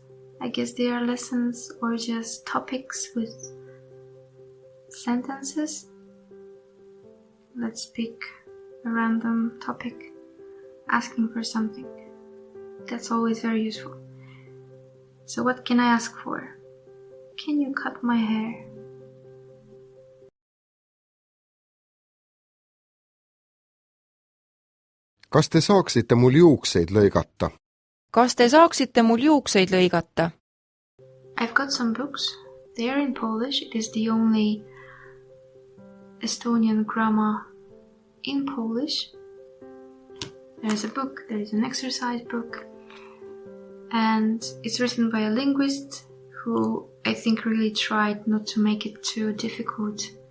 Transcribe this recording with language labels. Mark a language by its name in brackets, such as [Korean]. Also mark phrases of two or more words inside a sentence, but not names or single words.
[English] I guess they are lessons or just topics with sentences. Let's pick a random topic, asking for something. That's always very useful. So what can I ask for? Can you cut my hair? [Estonian] Kas te saaksite mul juukseid lõigata? Kas te saaksite mul juukseid lõigata? [English] I've got some books. They are in Polish. It is the only Estonian grammar in Polish. There is a book, there is an exercise book, and it's written by a linguist who I think really tried not to make it too difficult.